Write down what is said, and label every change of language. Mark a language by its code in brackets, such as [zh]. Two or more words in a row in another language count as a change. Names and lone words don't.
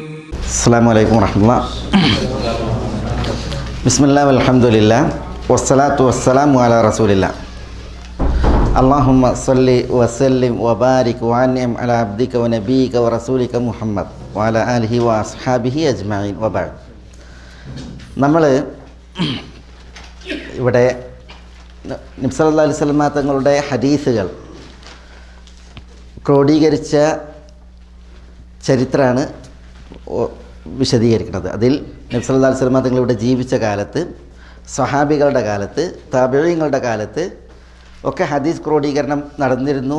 [ar] السلام عليكم ورحمة الله. بسم الله والحمد لله والصلاة والسلام على رسول الله. اللهم صل وسلم وبارك وأنعم على عبدك ونبيك ورسولك محمد وعلى آله وأصحابه أجمعين وبعد. [ml] നമ്മൾ ഇവിടെ നബി [ar] صلى الله عليه وسلم [ml] തങ്ങളുടെ ഹദീസുകൾ ക്രോഡീകരിച്ച ചരിത്രമാണ് വിശദീകരിക്കുന്നത്. അതിൽ നബി [ar] صلى الله عليه وسلم [ml] തങ്ങളിവിടെ ജീവിച്ച കാലത്ത്, സ്വഹാബികളുടെ കാലത്ത്, താബിഈങ്ങളുടെ കാലത്ത് ഒക്കെ ഹദീസ് ക്രോഡീകരണം നടന്നിരുന്നു.